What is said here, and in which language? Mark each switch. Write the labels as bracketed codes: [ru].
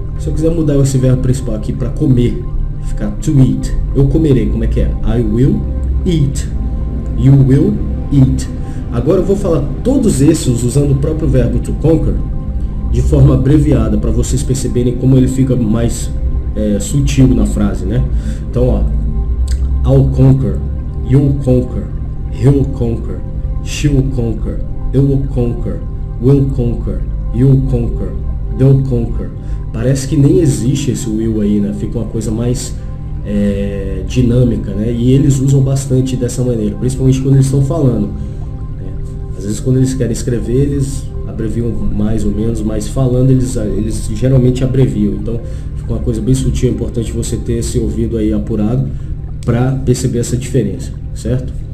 [pt] Se eu quiser mudar esse verbo principal aqui para comer, ficar to eat, eu comerei, como é que é? [en] I will eat, you will eat. [pt] Agora eu vou falar todos esses usando o próprio verbo to conquer de forma abreviada, para vocês perceberem como ele fica mais sutil na frase, né? [en] Então, ó, I'll conquer, you'll conquer, he'll conquer, she'll conquer, it will conquer, will conquer, you'll conquer, they'll conquer. [pt] Parece que nem existe esse will aí, né? Fica uma coisa mais dinâmica, né? E eles usam bastante dessa maneira, principalmente quando eles estão falando. Às vezes quando eles querem escrever, eles abreviam mais ou menos, mas falando eles geralmente abreviam. Então fica uma coisa bem sutil, é importante você ter esse ouvido aí apurado para perceber essa diferença, certo?